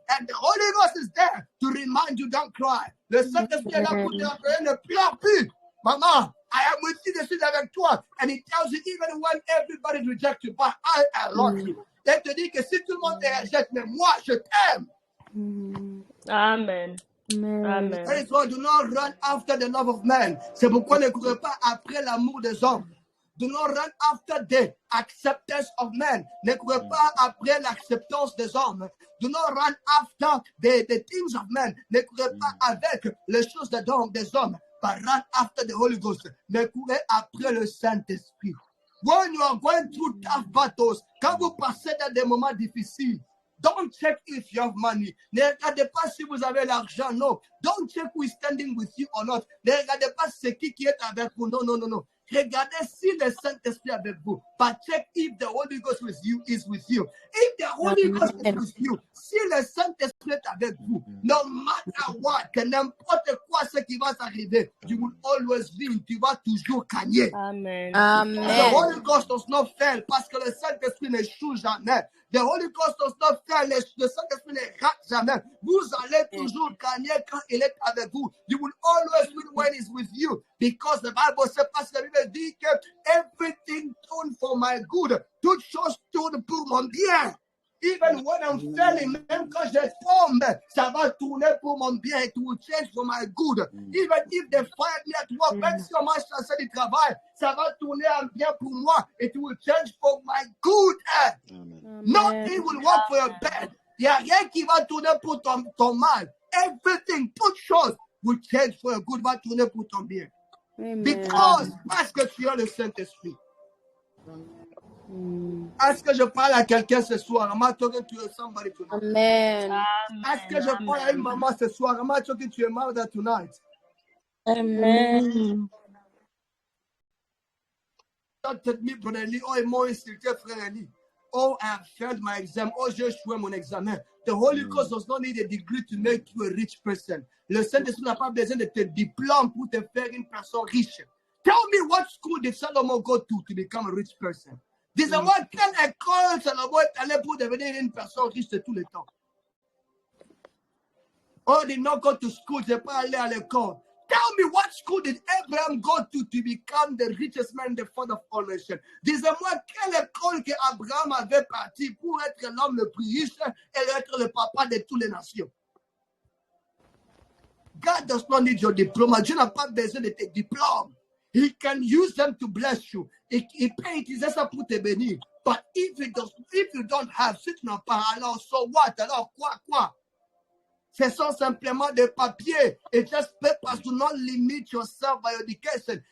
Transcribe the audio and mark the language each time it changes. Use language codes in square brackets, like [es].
[en] And the Holy Ghost is there to remind you, don't cry. [fr] Le Saint-Esprit est là pour te rappeler, ne pleure plus. Maman, [en] I am with you, [fr] je suis avec toi. [en] And he tells you, even when everybody rejects you, but I love you. [fr] Il te dit que si tout le monde te rejette, mais moi, je t'aime. Amen. Amen. [en] That is why do not run after the love of man. [fr] C'est pourquoi ne courez pas après l'amour des hommes. [en] Do not run after the acceptance of men. [fr] Ne courez pas après l'acceptance des hommes. [en] Do not run after the things of men. [fr] Ne courez pas avec les choses des hommes. [en] But run after the Holy Ghost. [fr] Ne courez après le Saint-Esprit. [en] When you are going through tough battles, [fr] quand vous passez dans des moments difficiles, [en] don't check if you have money. [fr] Ne regardez pas si vous avez l'argent, non. [en] Don't check who is standing with you or not. [fr] Ne regardez pas c'est qui est avec vous, non. Regardez si le Saint-Esprit est avec vous. [en] But check if the Holy Ghost is with you. If the Holy Ghost is with you, [fr] si le Saint-Esprit est avec vous, [en] no matter what, [fr] que n'importe quoi ce qui va s'arriver, [en] you will always win. [fr] Tu vas toujours gagner. Amen. [en] The Holy Ghost does not fail [fr] parce que le Saint-Esprit n'échoue jamais. [en] The Holy Ghost does not fail. [fr] Le Saint-Esprit ne rate jamais. Vous allez toujours gagner quand il est avec vous. [en] You will always win when he's with you. Because the Bible says, [fr] parce que la Bible dit que [en] everything turned for my good. [fr] Toutes choses tournent pour mon bien. [en] Even when I'm failing, [fr] même quand je tombe, ça va tourner pour mon bien. [en] It will change for my good. Even if they fired me at work, [fr] même si on m'a chassé du travail, ça va tourner en bien pour moi. [en] It will change for my good. Nothing will work for your bad. [fr] Il n'y a rien qui va tourner pour ton mal. [en] Everything, [fr] toute chose, [en] will change for your good, [fr] va tourner pour ton bien. Because, parce que tu as le Saint-Esprit. Est-ce que je parle à quelqu'un ce soir? [en] Am I talking to somebody tonight? Amen. [fr] Est-ce que je parle à une maman ce soir? [en] Am I talking to a mother tonight? Amen. Don't tell me, brother Lee, oh, [fr] mon instructeur, frère Lee. [en] Oh, I have failed my exam. [fr] Oh, j'ai échoué mon examen. [en] The Holy Ghost does not need a degree to make you a rich person. [fr] Le Saint-Esprit n'a pas besoin de tes diplômes pour te faire une personne riche. [en] Tell me what school did Solomon go to become a rich person? [fr] Dis-moi quelle école Salomon est allé pour devenir une personne riche de tous les temps. [en] Oh, did not go to school, [fr] j'ai pas allé à l'école. [en] Tell me what school did Abraham go to become the richest man, the father of all nations? [fr] Dis-moi quelle école que Abraham avait parti pour être l'homme le plus riche et être le papa de toutes les nations. [en] God does not need your diploma. [fr] Dieu n'a pas besoin de tes diplômes. [en] He can use them to bless you. [fr] Il peut utiliser ça pour te bénir. [en] But if you don't have, [fr] si tu n'as pas, alors [en] so what? [fr] Alors quoi? Ce sont simplement des papiers. [en] Et just papers. Do not limit yourself by education.